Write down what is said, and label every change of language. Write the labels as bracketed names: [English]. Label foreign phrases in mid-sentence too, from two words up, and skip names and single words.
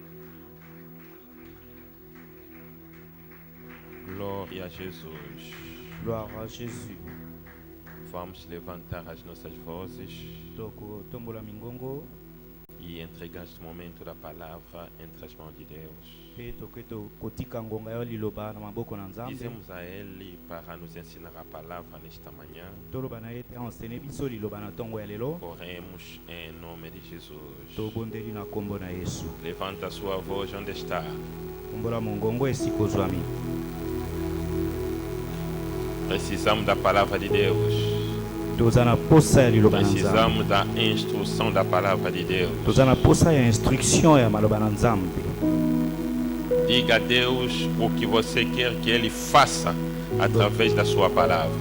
[Portuguese] Glória a Jesus. Glória a Jesus. Vamos levantar as nossas vozes [Lingala] Toko tombola mingongo [Portuguese] e entregar este momento da palavra entre as mãos de Deus. [Lingala] pe toketo kotika ngonga yo liloba na maboko na Nzambe. [Portuguese] Dizemos a Ele para nos ensinar a palavra nesta manhã. [Lingala] Toloba na ye te enseigne biso liloba na ntongo ya lelo. [Portuguese] Oremos em nome de Jesus. [Lingala] Tobondeli na kombo na Yesu. [Portuguese] Levanta a sua voz onde está. [Lingala] Tombola mongongo esika ozwami. [Portuguese] Precisamos da palavra de Deus. [Lingala] Toza na posa ya liloba na Nzambe. [Portuguese] Precisamos da instrução da palavra de Deus. [Lingala] Toza na posa ya instruction ya maloba na Nzambe. [Portuguese] Diga a Deus o que você quer que Ele faça através da sua palavra.